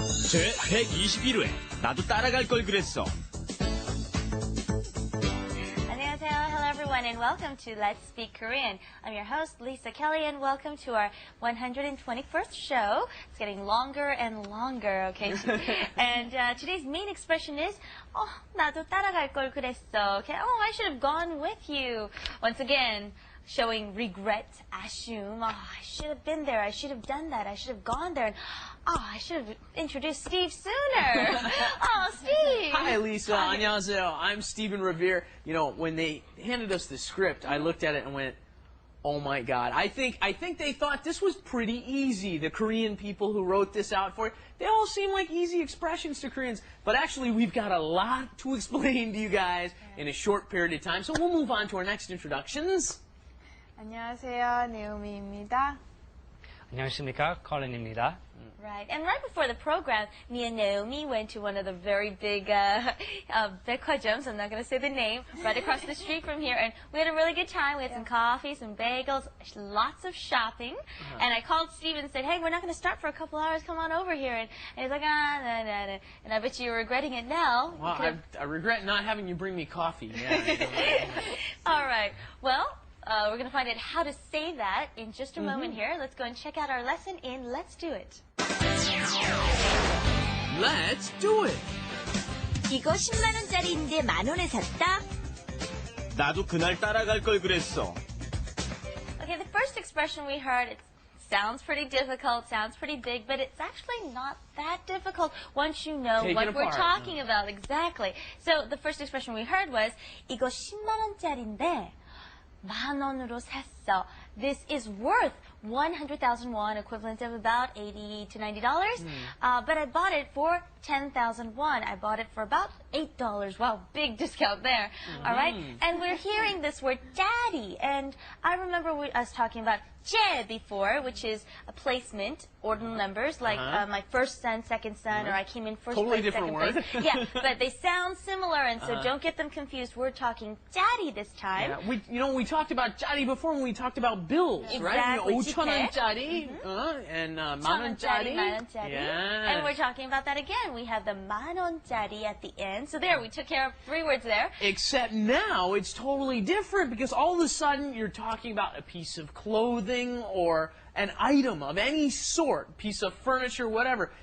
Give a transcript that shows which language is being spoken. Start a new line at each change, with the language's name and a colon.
Korean: 제 121회 나도 따라갈 걸 그랬어. 안녕하세요.
English: Hello everyone and welcome to Let's Speak Korean. I'm your host Lisa Kelly and welcome to our 121st show. It's getting longer and longer, okay? And today's main expression is
Korean: 나도 따라갈 걸 그랬어.
English: Okay? Oh, I should have gone with you. Once again, showing regret, assume. I should have been there. I should have done that. I should have gone there. And, I should have introduced Steve sooner. Steve. Hi, Lisa.
Korean: 안녕하세요.
English: I'm Steven Revere. You know, when they handed us the script, I looked at it and went, oh my God. I think they thought this was pretty easy. The Korean people who wrote this out for it, they all seem like easy expressions to Koreans. But actually, we've got a lot to explain to you guys in a short period of time. So we'll move on to our next introductions.
Korean: 안녕하세요, 네오미입니다. 안녕하십니까, 컬린입니다.
English: Right. And right before the program, me and Naomi went to one of the very big 백화점s, I'm not going to say the name, right across the street from here. And we had a really good time. We had some coffee, some bagels, lots of shopping. And I called Steve and said, hey, we're not going to start for a couple hours. Come on over here. And he's like, nah. And I bet you're regretting it now. Well, I regret not having you bring me coffee. Yeah. All right. Well, we're going to find out how to say that in just a moment here. Let's go and check out our lesson in Let's Do It. Let's do it.
Korean: 이거 10만 원짜리인데 만 원에 샀다. 나도 그날 따라갈 걸 그랬어.
English: Okay, the first expression we heard, it sounds pretty difficult, sounds pretty big, but it's actually not that difficult once you know what we're talking about. Exactly. So the first expression we heard was
Korean: 이거 10만 원짜리인데 만 원으로 샀어.
English: This is worth 100,000 won, equivalent of about $80 to $90. But I bought it for 10,000 won. I bought it for about $8. Wow, big discount there. All right? And we're hearing this word daddy. And I remember us talking about 제 before, which is a placement, ordinal numbers, like my first son, second son, or I came in first totally place, different second word. place. Yeah, but they sound similar, and so don't get them confused. We're talking daddy this time. Yeah, we talked about 짜리 before when we talked about bills, right? Exactly.
Korean: 5,000원짜리 and 만 원짜리.
English: Yeah. And we're talking about that again. We have the 만 원짜리 at the end. So there, we took care of 3 words there. Except now it's totally different because all of a sudden you're talking about a piece of clothing or an item of any sort, piece of furniture, whatever.